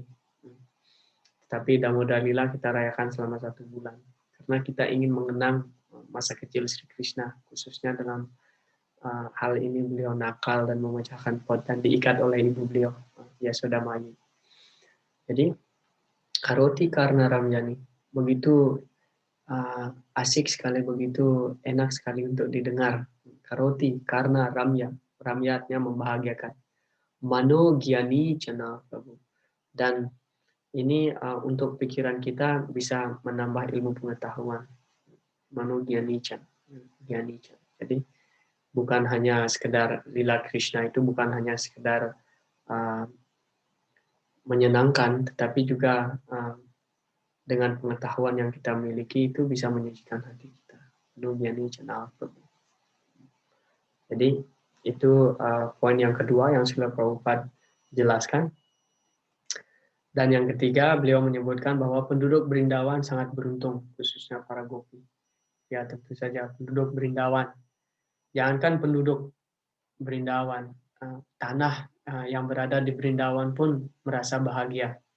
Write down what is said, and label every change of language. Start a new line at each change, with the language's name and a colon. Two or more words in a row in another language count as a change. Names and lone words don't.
Indonesian: Tapi Damodar Lila kita rayakan selama 1 bulan. Karena kita ingin mengenang masa kecil Sri Krishna. Khususnya dalam hal ini beliau nakal dan memecahkan pot dan diikat oleh ibu beliau, Yasodamayi. Jadi
Sanskrit: करोति कर्ण रम्याणि.
Indonesian: Begitu asik sekali, begitu enak sekali untuk didengar.
Sanskrit: करोति कर्ण रम्य.
Indonesian: Ramyatnya membahagiakan.
Sanskrit: मनो ज्ञानि चन
Indonesian: Prabhu. Dan ini untuk pikiran kita bisa menambah ilmu pengetahuan.
Sanskrit: मनो ज्ञानि चन.
Indonesian: Jadi bukan hanya sekedar lila Krishna itu bukan hanya sekedar menyenangkan, tetapi juga dengan pengetahuan yang kita miliki itu bisa menyucikan hati kita.
Sanskrit: मनो ज्ञानि चन प्रभु.
Indonesian: Jadi itu poin yang kedua yang Srila Prabhupada jelaskan. Dan yang ketiga, beliau menyebutkan bahwa penduduk Brindawan sangat beruntung, khususnya para gopi. Ya tentu saja penduduk Brindawan. Jangankan penduduk Brindawan, tanah yang berada di Brindawan pun merasa bahagia.